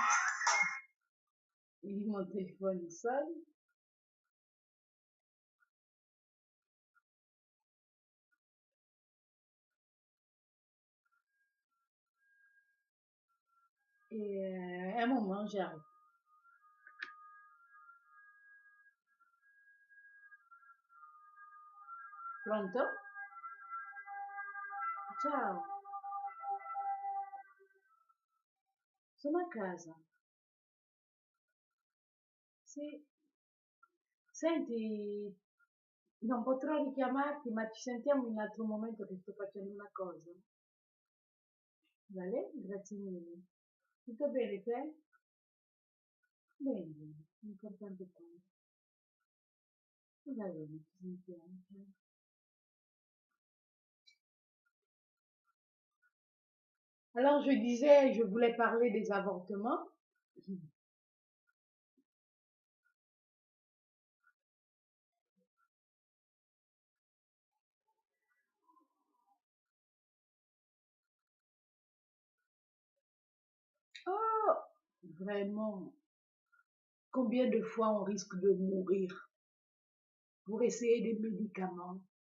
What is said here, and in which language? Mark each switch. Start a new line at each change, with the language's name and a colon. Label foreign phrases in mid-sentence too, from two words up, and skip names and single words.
French: Mon téléphone sonne. Et un moment, j'arrive.
Italian: Pronto? Ciao, sono a casa. Sì. Senti, non potrò richiamarti, ma ci sentiamo in un altro momento che sto facendo una cosa. Vale? Grazie mille. Tutto bene te? Bene, bene, l'importante è quello. Va bene, ci sentiamo. Ciao.
French: Alors, je disais, je voulais parler des avortements. Oh, vraiment, combien de fois on risque de mourir pour essayer des médicaments?